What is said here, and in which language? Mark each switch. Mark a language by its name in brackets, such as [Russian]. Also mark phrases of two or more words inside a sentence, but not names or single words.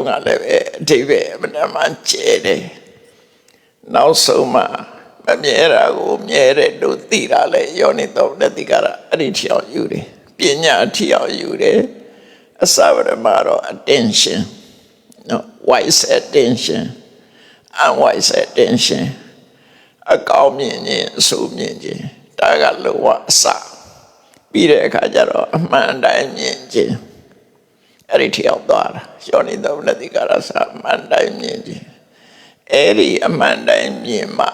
[Burmese] ကလည်းပဲအဓိပ္ပာယ်အမှန်မှန်ကျဲတယ်နောက်ဆုံးမှမမြဲတာကိုမြဲတယ်လို့သိတာလေယောနိသောမနတိကာရအဲ့ဒီထီအောင်ယူတယ်ပညာထီအောင်ယူတယ်အစဝရမှာတော့ attention နော် [English] wise attention unwise attention [Burmese] အကောင်းမြင်ခြင်းအဆိုး မြင်ခြင်းဒါကလောကအစပြီးတဲ့အခါကျတော့အမှန်တိုင်းမြင်ခြင်းအဲ့ဒီထီအောင်သွားတာယောနိသောမနတိကာရစအမှန်တိုင်းမြင်ခြင်းအဲ့ဒီအမှန်တိုင်းမြင်မှ